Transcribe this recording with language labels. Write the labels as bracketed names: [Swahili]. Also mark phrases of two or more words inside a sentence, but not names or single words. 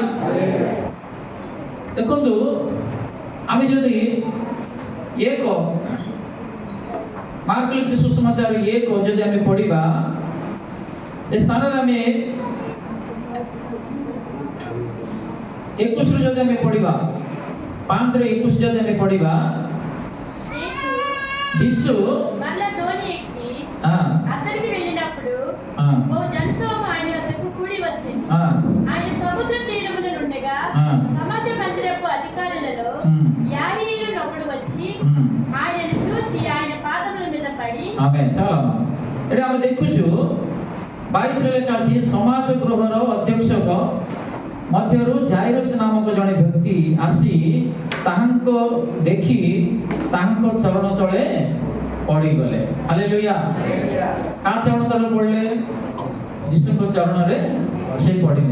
[Odia] ଦେଖନ୍ତୁ, ଆମେ ଯଦି ମାର୍କ ଲିଖିତ ସୁସମାଚାର 1 ଯଦି ଆମେ ପଢିବା, ଏ ସ୍ଥାନରେ ଆମେ 21 ଯଦି ଆମେ ପଢିବା, 5:21 ଯଦି ଆମେ ପଢିବା, ଯୀଶు [Telugu] అతనికి వెళ్ళినప్పుడు ఓ జనసమూహం ఆయన వద్దకు కూడి వచ్చింది. ఆయన సముద్ర తీరమున నుండగా సమాజ మందిరపు అధికారులలో యాయీరు ఒకడు వచ్చి ఆయనను చూచి ఆయన పాదముల మీద పడి, ఆమేన్। [Odia] చాలా ଏଠି ଆମେ ଦେଖୁଛୁ 22ରେ ଲେଖା ଅଛି, ସମାଜ ଗୃହର ଅଧ୍ୟକ୍ଷକ ମଧ୍ୟରୁ ଜାଇରସ୍ ନାମକ ଜଣେ ବ୍ୟକ୍ତି ଆସି ତାହାଙ୍କ ଦେଖି ତାହାଙ୍କ ଚରଣ ତଳେ ପଡ଼ିଗଲେ। ହାଲେଲୁୟା। କାହା ଚରଣ ତଳେ ପଡ଼ିଲେ? ଯୀଶୁଙ୍କ ଚରଣରେ ସେ ପଡ଼ିଲେ।